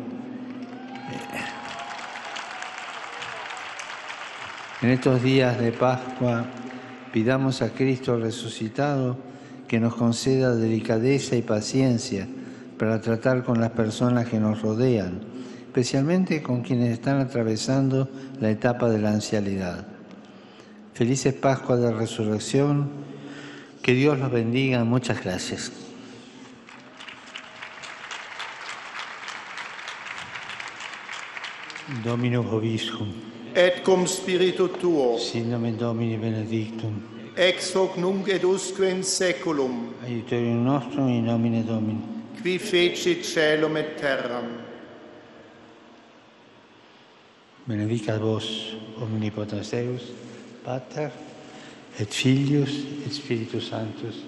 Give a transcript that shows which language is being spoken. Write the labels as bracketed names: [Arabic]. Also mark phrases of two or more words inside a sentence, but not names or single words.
[Spanish] En estos días de Pascua, pidamos a Cristo resucitado que nos conceda delicadeza y paciencia para tratar con las personas que nos rodean, especialmente con quienes están atravesando la etapa de la ancianidad. Felices Pascuas de Resurrección, que Dios los bendiga. Muchas gracias. [Latin] Dominus vobiscum. Et cum spiritu tuo, Sin nomen Domini benedictum. ex hoc nunc et usque in saeculum, Aiuterium nostrum in nomine Domini. qui fecit caelum et terram. Benedicat vos omnipotens Deus, Pater, et Filius, et Spiritus Sanctus.